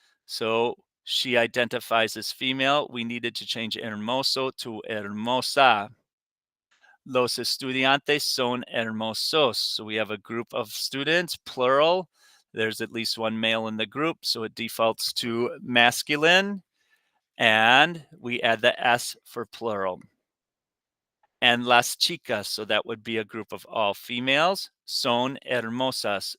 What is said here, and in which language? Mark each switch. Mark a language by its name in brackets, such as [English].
[English] So she identifies as female. We needed to change hermoso to hermosa. [Spanish] Los estudiantes son hermosos. [English] So we have a group of students, plural. There's at least one male in the group, so it defaults to masculine. And we add the S for plural. And [Spanish] las chicas, [English] so that would be a group of all females, [Spanish] son hermosas.